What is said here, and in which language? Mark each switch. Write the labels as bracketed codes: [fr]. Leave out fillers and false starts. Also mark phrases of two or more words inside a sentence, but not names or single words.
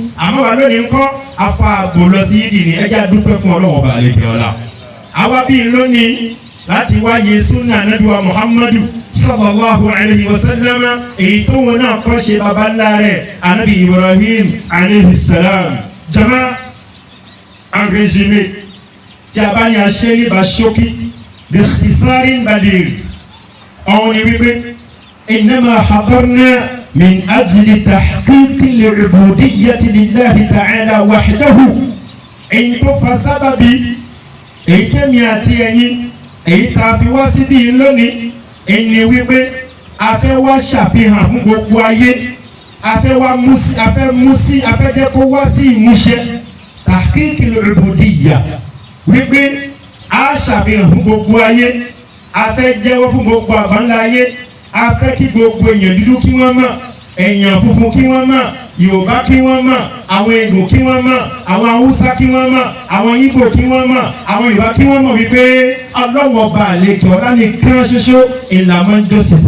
[yo] Àmọ́ wà lónìí ńkọ́ afa àgbò lọ sí ìdí ni ẹja dúpẹ́ fún Ọlọ́run ọba àlejò ọlá. Àwa bíi lónìí láti wáyé súnà Nabi wa Muhammadu [ar] صلى الله عليه وسلم, [yo] èyí tó wọn náà kọ́ ṣe baba ńlá rẹ̀ Nabi Ibrahim [ar] عليه السلام. [yo] Jama, [fr] en résumé, [yo] tí a bá ní aṣẹ́ ní Bashoki [ar] بإختصار بليغ, on y wípé إنما حضرنا من أجل تحقيق العبودية لله تعالى وحده. [yo] Èyí tó fa sábàbí èyí tẹ́mi àti ẹ̀yin èyí tá a fi wá síbí lónìí ẹni wípé a fẹ́ wá ṣàfihàn fún gbogbo ayé, a fẹ́ wá a fẹ́ jẹ́ kó wá sí ìmúṣẹ [ar] تحقيق العبودية, [yo] wípé a ṣàfihàn fún gbogbo ayé, a fẹ́ jẹ́wọ́ fún gbogbo àbáńlá ayé, a fẹ́ kí gbogbo èèyàn dúdú kí wọ́n mọ̀, èèyàn funfun kí wọ́n mọ̀, Yorùbá kí wọ́n mọ̀, àwọn Ìgbò kí wọ́n mọ̀, àwọn Haúsá kí wọ́n mọ̀, àwọn Ìgbò kí wọ́n mọ̀, àwọn Yorùbá kí wọ́n mọ̀ wípé Ọlọ́run ọba àlejò ọlá nìkan ṣoṣo ìlànà Jósèfù.